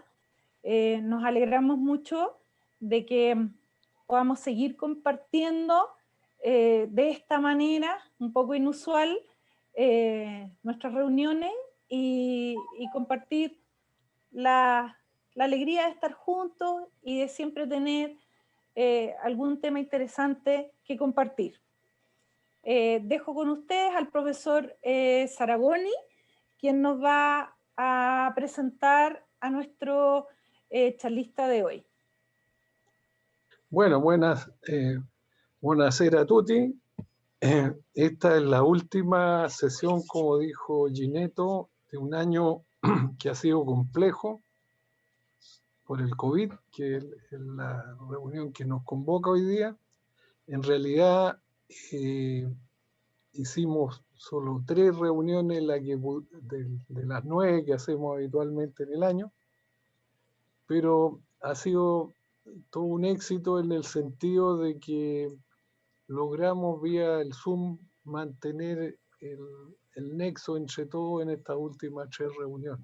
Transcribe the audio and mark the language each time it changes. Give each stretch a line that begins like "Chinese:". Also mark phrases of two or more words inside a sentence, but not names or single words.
Spanish: Nos alegramos mucho de que podamos seguir compartiendo de esta manera, un poco inusual, nuestras reuniones y compartir la alegría de estar juntos y de siempre tener algún tema interesante que compartir. Dejo con ustedes al profesor Saragoni, quien nos va a presentar a nuestro charlista de hoy. Bueno,
Italian: buonasera a tutti.
Spanish: Esta es la última sesión, como dijo Ginetto, de un año que ha sido complejo por el COVID, que es la reunión que nos convoca hoy día. En realidad hicimos solo 3 reuniones de las 9 que hacemos habitualmente en el año, pero ha sido todo un éxito en el sentido de que logramos vía el Zoom mantener el nexo entre todos en estas últimas 3 reuniones.